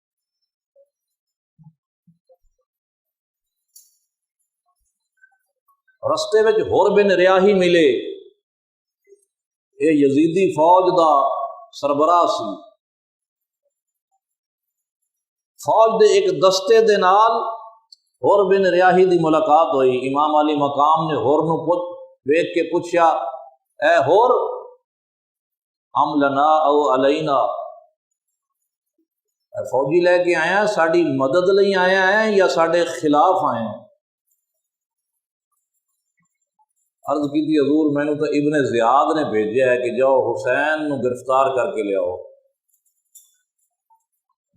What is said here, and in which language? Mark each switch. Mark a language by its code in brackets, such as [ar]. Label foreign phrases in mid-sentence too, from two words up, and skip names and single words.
[pa] رستے وچ ہور بن ریاحی ملے، یہ یزیدی فوج دا سربراہ سی۔ فوج دے ایک دستے دے نال ہور بن ریاحی دی ملاقات ہوئی۔ امام علی مقام نے ہور نو ویکھ کے پوچھا، اے ہور [ar] ام لنا او علینا، [pa] فوجی لے کے آیا ہیں، ساڑی مدد لئی آیا ہیں یا ساڑے خلاف آئے ہیں؟ [ur] عرض کی تھی حضور میں نے تو ابن زیاد نے بھیجا ہے کہ جاؤ حسین نو گرفتار کر کے لے آؤ۔